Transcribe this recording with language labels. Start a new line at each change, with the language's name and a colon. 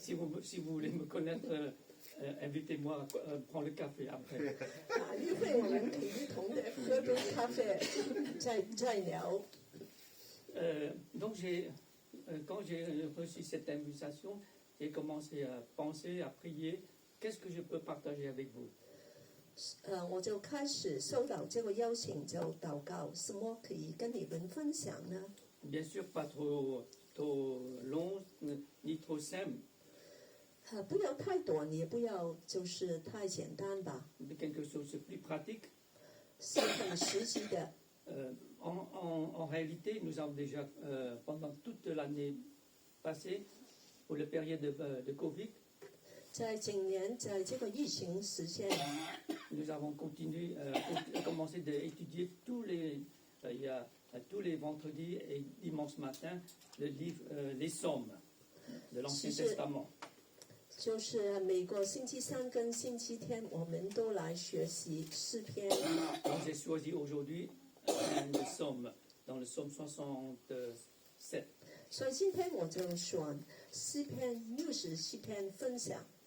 French: Si vous voulez me connaître, invitez-moi à prendre le café après.
Chinese: 一会我们可以一同的喝杯咖啡，再聊。
French: Donc quand j'ai reçu cette invitation, j'ai commencé à penser, à prier. Qu'est-ce que je peux partager avec vous?
Chinese: 我就开始收到这个邀请，就祷告，什么可以跟你们分享呢？
French: Bien sûr, pas trop long ni trop simple,
Chinese: 不要太短，也不要就是太简单吧，
French: mais quelque chose de plus pratique.
Chinese: 是很实际的。
French: En réalité, nous avons déjà, pendant toute l'année passée, pour la période de Covid,
Chinese: 在今年，在这个疫情时间，
French: nous avons commencé d'étudier tous les vendredis et dimanches matin le livre, les psaumes de l'Ancien Testament.
Chinese: 就是每个星期三跟星期天，我们都来学习诗篇。
French: Donc j'ai choisi aujourd'hui un psaume, dans le psaume 67.
Chinese: 所以今天我就选诗篇67篇分享。